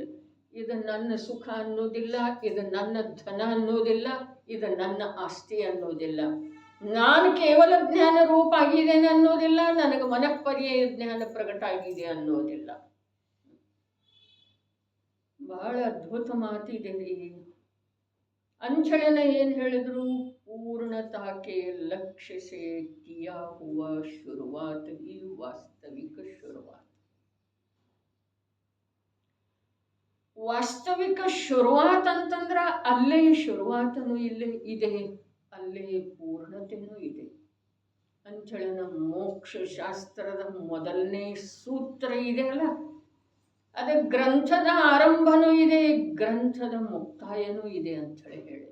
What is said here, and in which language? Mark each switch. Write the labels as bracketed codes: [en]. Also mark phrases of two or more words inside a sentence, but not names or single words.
[kn] ಇದು ನನ್ನ ಸುಖ ಅನ್ನೋದಿಲ್ಲ, ಇದು ನನ್ನ ಧನ ಅನ್ನೋದಿಲ್ಲ, ಇದು ನನ್ನ ಆಸ್ತಿ ಅನ್ನೋದಿಲ್ಲ, ನಾನು ಕೇವಲ ಜ್ಞಾನ ರೂಪ ಆಗಿದ್ದೇನೆ ಅನ್ನೋದಿಲ್ಲ, ನನಗೆ ಮನಃಪರ್ಯಾಯ ಜ್ಞಾನ ಪ್ರಕಟ ಆಗಿದೆ ಅನ್ನೋದಿಲ್ಲ. ಬಹಳ ಅದ್ಭುತ ಮಾತಿದೆ ರೀ. ಅಂಚಳನ ಏನು ಹೇಳಿದ್ರು? [hi] पूर्णता के लक्ष्य से किया हुआ शुरुआत ही वास्तविक शुरुआत. [kn] ವಾಸ್ತವಿಕ ಶುರುವಾತ್ ಅಂತಂದ್ರೆ ಅಲ್ಲೇ ಶುರುವಾತನೂ ಇಲ್ಲೇ ಇದೆ, ಅಲ್ಲೇ ಪೂರ್ಣತೆನೂ ಇದೆ ಅಂಥೇಳಿ ನಮ್ಮ ಮೋಕ್ಷ ಶಾಸ್ತ್ರದ ಮೊದಲನೇ ಸೂತ್ರ ಇದೆ ಅಲ್ಲ, ಅದ ಗ್ರಂಥದ ಆರಂಭನೂ ಇದೆ, ಗ್ರಂಥದ ಮುಕ್ತಾಯನೂ ಇದೆ ಅಂಥೇಳಿ ಹೇಳಿದರು.